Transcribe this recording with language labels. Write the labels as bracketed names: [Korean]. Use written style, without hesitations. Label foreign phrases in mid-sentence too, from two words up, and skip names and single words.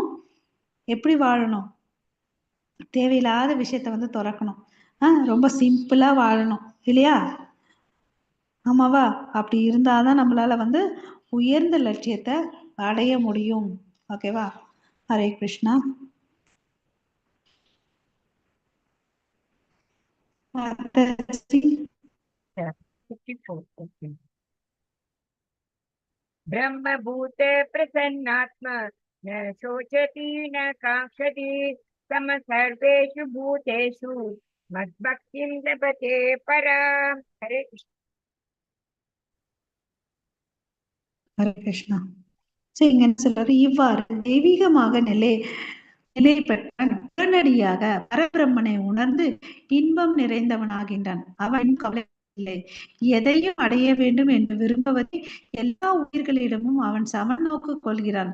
[Tamil] எப்படி வாழணும்? தேவையில்லாத விஷயத்த வந்து துறக்கணும். ரொம்ப சிம்பிளா வாழணும் இல்லையா? ஆமாவா? அப்படி இருந்தாதான் நம்மளால வந்து உயர்ந்த லட்சியத்தை அடைய முடியும். ஓகேவா? ஹரே கிருஷ்ணா. [Sanskrit] ब्रह्मभूत प्रसन्नात्मा न शोचति न काङ्क्षति सम सर्वेषु भूतेषु मद्भक्तिं लभते पराम्. हरे कृष्ण. [Tamil] ஹரே கிருஷ்ணா. சரி, இங்க என்ன சொல்றாரு? இவ்வாறு தெய்வீகமாக நிலை பெற்றவன் உடனடியாக பரபிரம்மனை உணர்ந்து இன்பம் நிறைந்தவனாகின்றான். அவன் கவலை இல்லை. எதையும் அடைய வேண்டும் என்று விரும்புவதை எல்லா உயிர்களிடமும் அவன் சமநோக்கு கொள்கிறான்.